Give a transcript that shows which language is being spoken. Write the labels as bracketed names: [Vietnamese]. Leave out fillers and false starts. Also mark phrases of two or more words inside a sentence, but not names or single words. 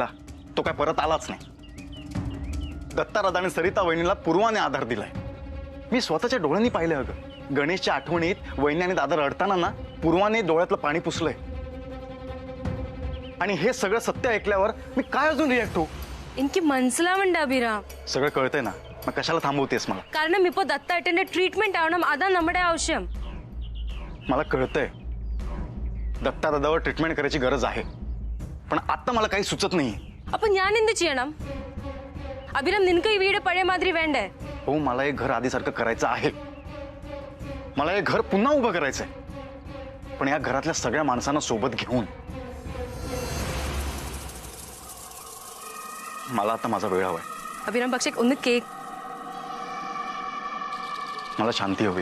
[Marathi] तो काय परत आलाच नाही. दत्ताराधा आणि सरिता वहिनीला पूर्वाने आधार दिलाय. मी स्वतःच्या डोळ्यांनी पाहिलंय. अगं गणेशच्या आठवणीत वहिनी आणि दादा रडताना ना पूर्वाने डोळ्यातलं पाणी पुसलंय. आणि हे सगळं सत्य ऐकल्यावर मी काय अजून रिॲक्ट होऊ? [Malayalam] എനിക്ക് മനസ്സിലാവണ്ട അഭിരാം. [Marathi] सगळं कळतंय ना, मग कशाला थांबवतेस मला? [Malayalam] കാരണം ഇപ്പോ ദത്തായിട്ടന്റെ ട്രീറ്റ്മെന്റ് ആവണം, അതാ നമ്മുടെ ആവശ്യം. [Marathi] मला कळतंय दत्तादादावर ट्रीटमेंट करायची गरज आहे. पण आता मला काही सुचत नाही. [Malayalam] അപ്പൊ ഞാൻ എന്ത് ചെയ്യണം? അഭിരാം നിനക്ക് ഈ വീട് പഴയ മാതിരി വേണ്ടേ? [Marathi] हो मला हे घर आधीसारखं करायचं आहे. मला हे घर पुन्हा उभं करायचंय. पण या घरातल्या सगळ्या माणसांना सोबत घेऊन. मला आता माझा वेळ हवाय. [Malayalam] അഭിരാം പക്ഷേ ഒന്ന് കേക്ക്. [Marathi] मला शांती हवी.